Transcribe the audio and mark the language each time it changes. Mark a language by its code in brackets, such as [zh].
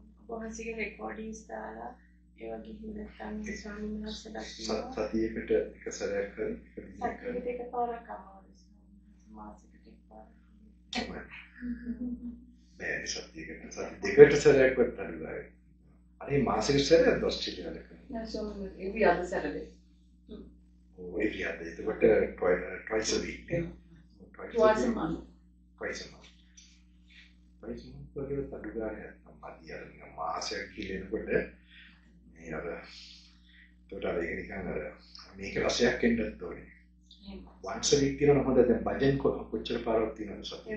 [si] වහන්සේගේ රෙකෝඩින්ග්ස් දාලා ඒවා ගිහින් නැත්නම් ස්වාමීන් වහන්සේලා කියනවා. සතියකට එක සැරයක් හරි සතියකට එකපාරක් අමාරුයි. මාසෙකට එකපාරක්. නෑ සතිය දෙකට සැරයක් වත් අඩුයි. අනේ මාසෙක සැරයක් ඔස්ට්‍රේලියාවට කරනවා. [en] Yeah, so every other Saturday. Every other. But twice a week. Twice a month. Twice a month. Twice a month [si] වගේ අඩුයි. අම්මාදී අර මාසයක් කියනකොට මේ අර [en] total [si] එක නිකන් අර මේක රසයක් එන්නත් ඕනේ. [en] Once a week [si] කියනවා හොඳ දැන් බජන් කොච්චර පාරක් තියෙනවද සතිය?